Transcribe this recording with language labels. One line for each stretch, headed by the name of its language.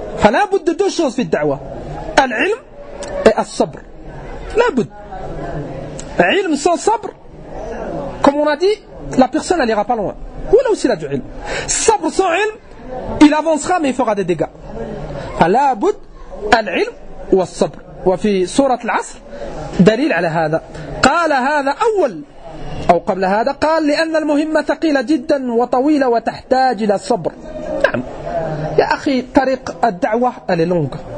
Arabic: فلا بد
French: de deux choses
Arabic: في الدعوة. العلم et الصبر. لا بد.
French: Ilm sans sabr, comme on a dit, la personne elle ira pas loin. Ou là aussi il a du ilm. Sabr sans ilm, il avancera mais il fera des dégâts.
Arabic: فلا بد العلم والصبر. وفي سورة العصر دليل على هذا. قال هذا أول أو قبل هذا قال لأن المهمة ثقيلة جدا وطويلة وتحتاج إلى الصبر. نعم يا أخي طريق الدعوة
French: elle est longue.